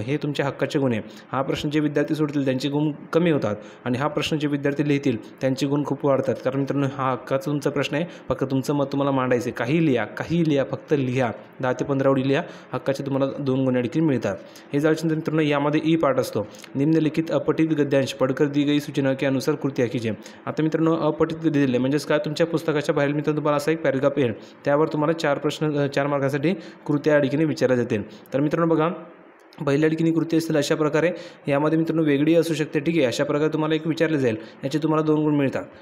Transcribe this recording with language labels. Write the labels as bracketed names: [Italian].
[Marathi] हे तुमच्या हक्काचे गुण आहे. हा प्रश्न जे विद्यार्थी सोडतील त्यांचे गुण कमी होतात आणि हा प्रश्न जे विद्यार्थी लिहितील त्यांचे गुण खूप वाढतात. कारण मित्रांनो हा हक्काचा तुमचा प्रश्न आहे. फक्त तुमचं मत तुम्हाला मांडायचं आहे. काही लिहा फक्त लिहा. 10 ते 15 ओळी लिहा. हक्काचे तुम्हाला 2 गुण देखील मिळतात. हे झाल्यानंतर मित्रांनो यामध्ये ई पार्ट असतो. [Hindi] निम्नलिखित अपठित गद्यांश पढ़कर दी गई सूचना के अनुसार कृत्या कीजिए. [Marathi] आता मित्रांनो अपठित गद्य दिले म्हणजेच काय तुमच्या पुस्तकाच्या बाहेर मित्रांनो तुम्हाला असा एक पॅराग्राफ येईल. त्यावर तुम्हाला 4 मार्कांसाठी कृत्या या ठिकाणी विचारल्या जातील. तर मित्रांनो बघा पहिल्या ठिकाणी कृती असतील अशा प्रकारे यामध्ये मित्रांनो वेगळी असू शकते. ठीक आहे. अशा प्रकारे तुम्हाला एक विचारले जाईल. याचे तुम्हाला 2 गुण मिळतात.